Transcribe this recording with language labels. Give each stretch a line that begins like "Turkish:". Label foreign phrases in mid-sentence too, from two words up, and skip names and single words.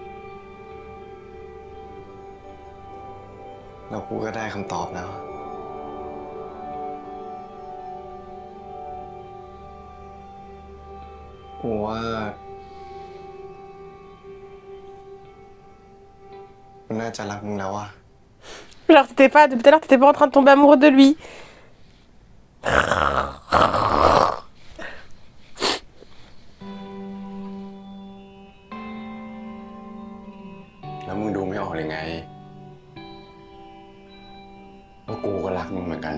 Thai: ๆแล้วกูก็ได้คำตอบแล้วกูว่ากูน่าจะรักมึงแล้วอะ
French: Genre t'étais pas, depuis tout à l'heure t'étais pas en train de tomber amoureux de lui.
Thai: แล้วมึงดูไม่ออกเลยไงว่ากูก็รักมึงเหมือนกัน